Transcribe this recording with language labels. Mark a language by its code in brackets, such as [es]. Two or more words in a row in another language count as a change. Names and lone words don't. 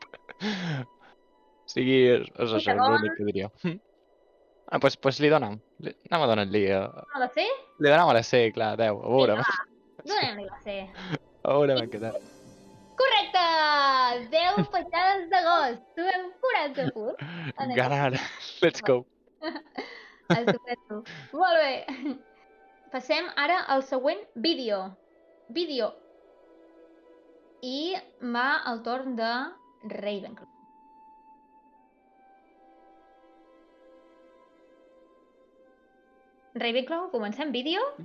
[ca] O sigui, és això, l'únic que diria. Pues li donem. Anem a donar-li... A la C? Li donem a la C, clar, 10. A veure. Donem-li la C. A veure, m'ha quedat. Correcte! 10 petjades de gos. Trobem 40 punts. Ganar. [en] Let's go. [ca] Estupendo. Molt bé. Passem ara al següent vídeo. I va al torn de Ravenclaw. Ravenclaw, comencem vídeo.